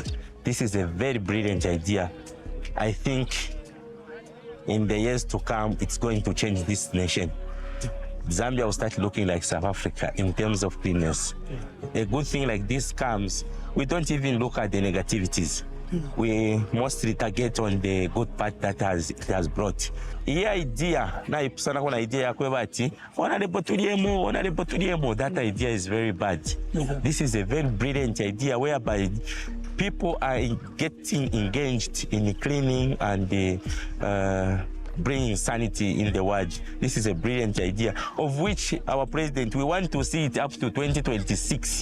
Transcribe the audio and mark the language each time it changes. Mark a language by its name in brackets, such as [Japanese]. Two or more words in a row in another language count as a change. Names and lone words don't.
[English] This is a very brilliant idea. I think in the years to come, it's going to change this nation. Zambia will start looking like South Africa in terms of cleanness. A good thing like this comes, we don't even look at the negativities. We mostly target on the good part that it has brought. [Bemba] Hii idea, na ipusana kuna idea ya kwebati, [English] that idea is very bad. This is a very brilliant idea whereby people are getting engaged in cleaning and bringing sanity in the world. This is a brilliant idea, of which our president, we want to see it up to 2026.